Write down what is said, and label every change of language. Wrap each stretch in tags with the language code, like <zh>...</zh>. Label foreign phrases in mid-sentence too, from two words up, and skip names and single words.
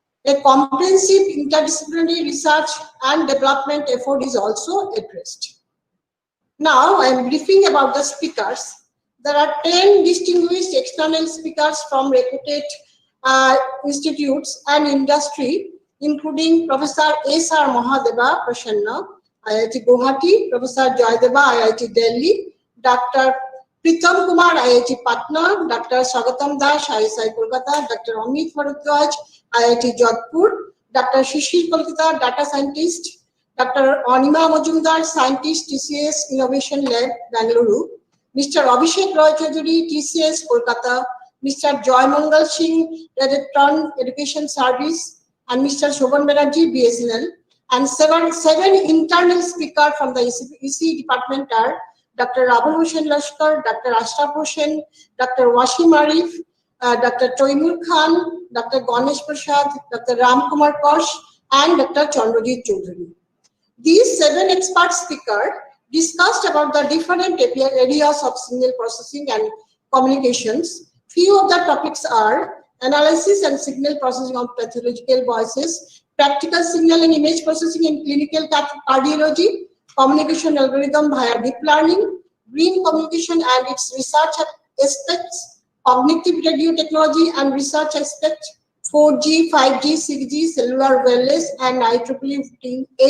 <en>A comprehensive interdisciplinary research and development effort is also addressed. Now I am briefing about the speakers. There are 10 distinguished external speakers from reputed institutes and industry, including Professor S.R. Mahadeva Prasanna, IIT Guwahati, Professor Joydeva, IIT Delhi, Dr. Pritam Kumar, IIT Patna, Dr. Swagatam Das, ISI Kolkata, Dr. Amit Bharadwaj, IIT Jodhpur, Dr. Shishir Kolkata, data scientist, Dr. Anima Majumdar, scientist, TCS Innovation Lab, Bangalore, Mr. Abhishek Roy Chaudhary, TCS Kolkata, Mr. Joy Mangal Singh, Electron Education Service, and Mr. Shobhan Banerjee, BSNL, and seven internal speakers from the EC department are Dr. Rahul Hussain Lashkar, Dr. Ashraf Hussain, Dr. Wasim Arif, Dr. Toimur Khan, Dr. Ganesh Prasad, Dr. Ram Kumar Kosh, and Dr. Chandrajit Chaudhary. These 7 expert speakers discussed about the different areas of signal processing and communications. Few of the topics are analysis and signal processing of pathological voices, practical signal and image processing in clinical cardiology, communication algorithm via deep learning, green communication and its research aspects, cognitive radio technology and research aspects, 4G, 5G, 6G, cellular wireless, and IEEE</en>